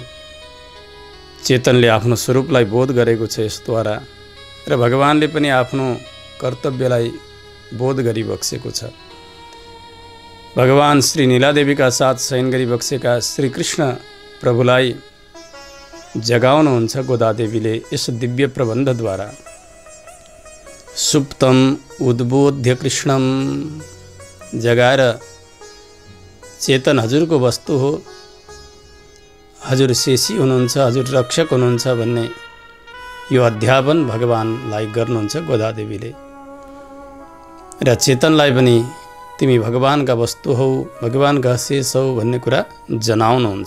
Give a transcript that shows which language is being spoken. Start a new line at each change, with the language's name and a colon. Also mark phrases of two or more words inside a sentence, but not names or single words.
Nepali: चेतनले आफ्नो स्वरूपलाई बोध गरेको छ यसद्वारा र भगवानले पनि आफ्नो कर्तव्यलाई बोध गरिबक्सेको छ। भगवान श्री नीलादेवीका साथ शयन गरिबक्सेका श्री कृष्ण प्रभुलाई जगाउनुहुन्छ गोदादेवीले यस दिव्य प्रबन्धद्वारा।
Sanskrit: सुप्तम उद्बोध्य कृष्णम
Nepali: जगाएर चेतन हजुरको वस्तु हो, हजुर शेषी हुनुहुन्छ, हजुर रक्षक हुनुहुन्छ भन्ने यो अध्यापन भगवानलाई गर्नुहुन्छ गोदादेवीले र चेतनलाई पनि तिमी भगवानका वस्तु हौ, भगवानका शेष हौ भन्ने कुरा जनाउनुहुन्छ।